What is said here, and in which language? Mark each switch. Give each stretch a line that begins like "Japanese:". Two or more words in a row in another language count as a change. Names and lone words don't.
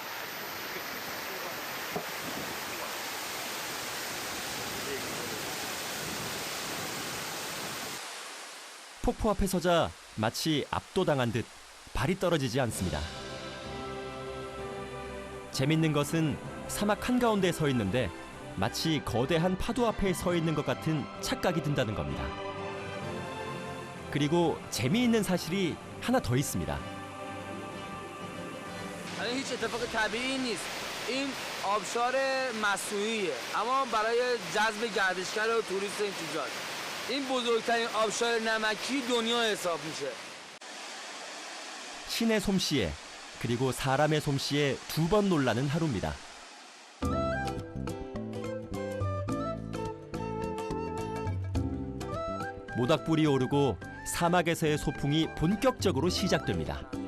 Korean: 폭포 앞에 서자 마치 압도당한 듯 발이 떨어지지 않습니다. 재밌는 것은 사막 한가운데 서 있는데 마치 거대한 파도 앞에 서 있는 것 같은 착각이 든다는 겁니다. 그리고 재미있는 사실이 하나 더 있습니다.
Persian: الان هیچ اتفاق طبیعی نیست. این آبشار مصنوعیه اما برای جذب گردشگر و توریست این چیزاست. این بزرگترین آبشار نمکی دنیا حساب میشه.
Korean: 신의 솜씨에 그리고 사람의 솜씨에 두 번 놀라는 하루입니다. 모닥불이 오르고 사막에서의 소풍이 본격적으로 시작됩니다.